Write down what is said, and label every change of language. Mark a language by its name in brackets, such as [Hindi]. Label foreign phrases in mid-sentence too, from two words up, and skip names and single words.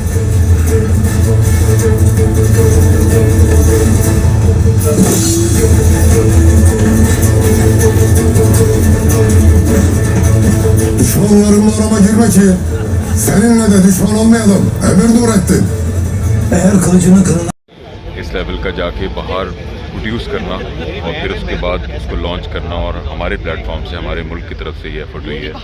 [Turkish] Düşmanlarımla arama girme ki seninle de düşman olmayalım. Emir Nurettin. Eğer kılıcını kılına [Urdu] اس لیول کا جا کے باہر پروڈیوس کرنا اور پھر اس کے بعد اس کو لانچ کرنا، اور ہمارے پلیٹ فارم سے ہمارے ملک کی طرف سے یہ ایفرٹ ہوئی ہے.